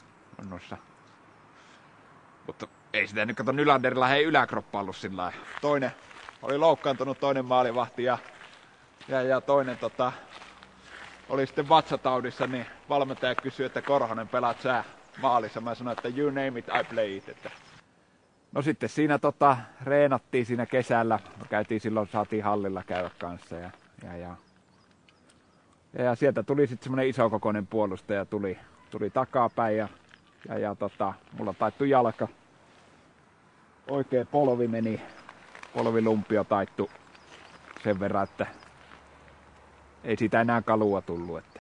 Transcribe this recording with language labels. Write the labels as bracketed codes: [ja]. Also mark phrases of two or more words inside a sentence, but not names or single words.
[fi] Mutta ei sitä nyt kato Nylanderilla yläkroppa ollut sillä. Toinen oli loukkaantunut, toinen maalivahti ja toinen oli sitten vatsataudissa, niin valmentaja kysyi, että Korhonen, pelaat sä maalissa? Mä sanoin, että [en] you name it, I play it. [fi] Että. No sitten siinä reenattiin siinä kesällä. Käytiin silloin, saatiin hallilla käydä kanssa. Ja sieltä tuli sitten semmonen isokokoinen puolustaja, tuli takapäin ja mulla taittui jalka. Oikea polvi meni, polvilumpio taittu sen verran, että ei siitä enää kalua tullut.